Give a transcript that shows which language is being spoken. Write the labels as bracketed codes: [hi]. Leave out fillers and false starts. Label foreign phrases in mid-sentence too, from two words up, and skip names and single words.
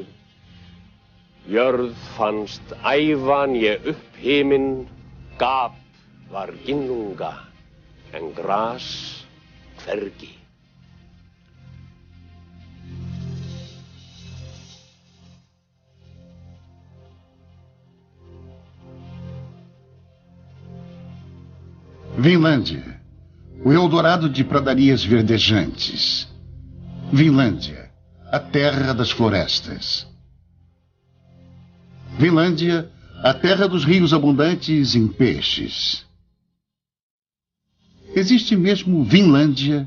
[non] Jörð fannst æva né upp himinn, gap var ginnunga, en gras hvergi. [pt] Vinlândia, o Eldorado de pradarias verdejantes. Vinlândia, a terra das florestas. Vinlândia, a terra dos rios abundantes em peixes. Existe mesmo Vinlândia?